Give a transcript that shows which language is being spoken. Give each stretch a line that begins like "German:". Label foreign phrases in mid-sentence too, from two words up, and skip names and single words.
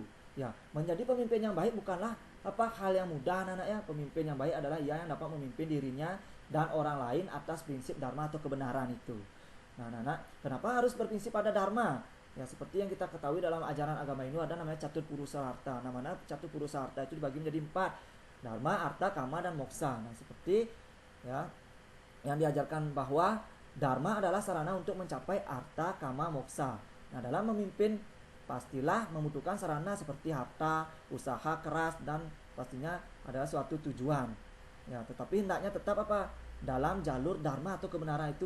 Indonesian: Ya, menjadi pemimpin yang baik bukanlah apa hal yang mudah anak-anak ya. Pemimpin yang baik adalah ia yang dapat memimpin dirinya dan orang lain atas prinsip dharma atau kebenaran itu. Nah, anak-anak, kenapa harus berprinsip pada dharma? Ya, seperti yang kita ketahui dalam ajaran agama ini ada namanya
Sanskrit: catur purusa harta.
Indonesian: Namanya
Sanskrit: catur purusa harta
Indonesian: itu dibagi menjadi 4. Dharma, artha, kama, dan moksa. Nah, seperti ya yang diajarkan bahwa dharma adalah sarana untuk mencapai artha, kama, moksa. Nah, dalam memimpin pastilah membutuhkan sarana seperti harta, usaha keras, dan pastinya adalah suatu tujuan. Ya, tetapi hendaknya tetap apa? Dalam jalur dharma atau kebenaran itu.